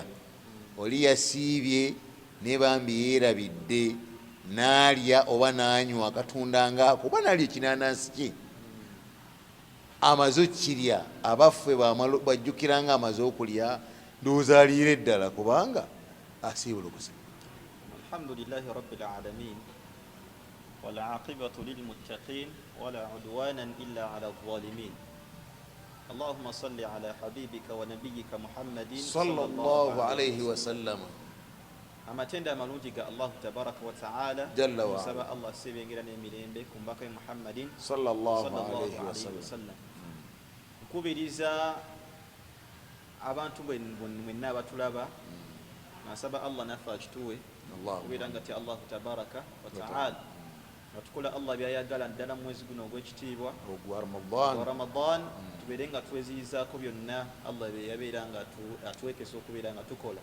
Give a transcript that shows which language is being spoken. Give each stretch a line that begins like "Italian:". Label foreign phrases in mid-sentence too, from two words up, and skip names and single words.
Ganda: Oli yasiibye ne bambi yeerabidde n'alya oba n'anywa akatunda ngaako oba n'alya ekinaanansi kye amaze okkirya. Abaffe bajjukira nga amaze okulya ndowooza aliira eddala kubanga asiibula okusiba.
Arabic: الحمد لله رب العالمين والعاقبة للمتقين ولا عدوان إلا على الظالمين. اللهم صل على حبيبك ونبيك محمد صلى الله عليه وسلم.
Ganda: Amatenda amalungi ga Allah
Arabic: تبارك وتعالى جل و
Ganda: ala Allah sebengira n'emirembe ku mbaka ya Muhammadin
Arabic: صلى الله عليه وسلم.
Ganda: Nkubiriza abantu mwenna abatulaba nasaba Allah naffe akituwe kubeera nga ti Allah
Arabic: تبارك وتعالى
Ganda: atukola Allah byayagala ddala mu mwezi guno ogw'ekitiibwa ogwa Ramadan tubeere nga tweziyizaako byonna Allah bye yabeera nga atwekesa okubeera nga tukola.